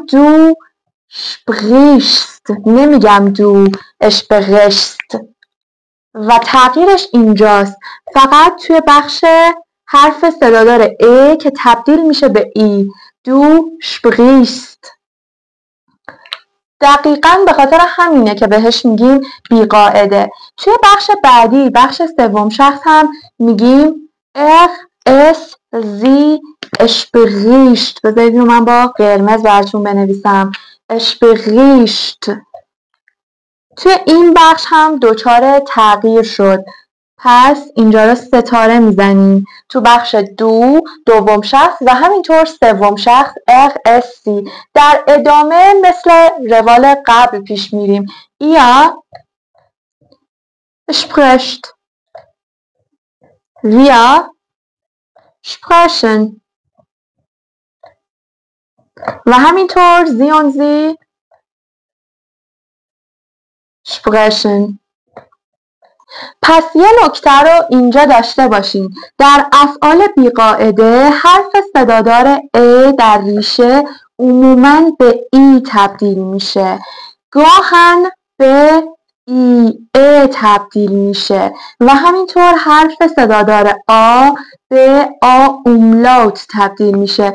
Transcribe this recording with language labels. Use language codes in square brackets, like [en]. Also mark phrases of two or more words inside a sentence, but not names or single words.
[fa] میگم [de] du sprichst [fa] نمیگم [de] du sprichst [fa] و تغییرش اینجاست، فقط توی بخش حرف صدادار ا که تبدیل میشه به ای. [de] du sprichst. [fa] دقیقاً به خاطر همینه که بهش میگیم بیقاعده. توی بخش بعدی، بخش سوم شخص هم میگیم [de] es sie spricht. [fa] بذارید من با قرمز براتون بنویسم spricht. توی این بخش هم دچار تغییر شد، پس اینجا رو ستاره میزنیم. تو بخش دو دوم شخص و همینطور سوم شخص sie. در ادامه مثل روال قبل پیش میریم. [de] ihr spricht, wir sprechen [fa] و همینطور [de] sie und sie sprechen. [fa] پس یه نکته رو اینجا داشته باشین، در افعال بیقاعده حرف صدادار ا در ریشه عموماً به ای تبدیل میشه، گاهن به ای تبدیل میشه و همینطور حرف صدادار آ به آ اوملاوت تبدیل میشه.